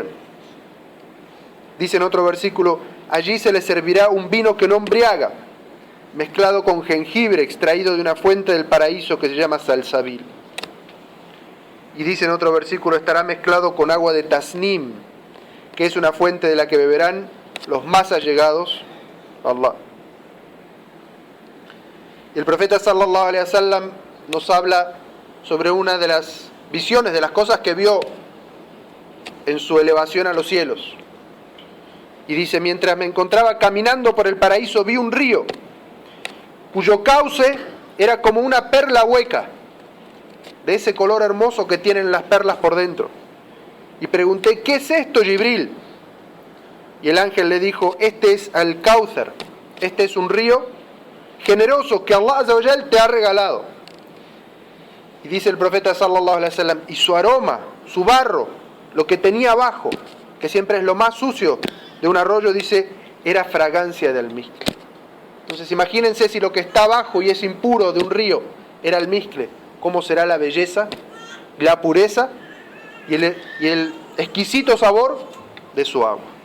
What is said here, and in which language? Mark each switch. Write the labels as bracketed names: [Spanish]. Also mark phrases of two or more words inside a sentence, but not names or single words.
[Spanish] Dice en otro versículo: allí se les servirá un vino que no embriaga, mezclado con jengibre extraído de una fuente del paraíso que se llama Salsabil. Y dice en otro versículo: estará mezclado con agua de Tasnim, que es una fuente de la que beberán los más allegados a Allah. Y el profeta [Arabic] صلى الله عليه وسلم [Spanish] nos habla sobre una de las visiones, de las cosas que vio en su elevación a los cielos. Y dice: mientras me encontraba caminando por el paraíso vi un río cuyo cauce era como una perla hueca, de ese color hermoso que tienen las perlas por dentro. Y pregunté: ¿qué es esto, Jibril? Y el ángel le dijo: este es Al-Kauthar, este es un río generoso que Allah [Arabic] عز وجل [Spanish] te ha regalado. Y dice el profeta [Arabic] صلى الله عليه وسلم: [Spanish] y su aroma, su barro, lo que tenía abajo, que siempre es lo más sucio de un arroyo, dice, era fragancia de almizcle. Entonces imagínense, si lo que está abajo y es impuro de un río era almizcle, ¿cómo será la belleza, la pureza y el exquisito sabor de su agua?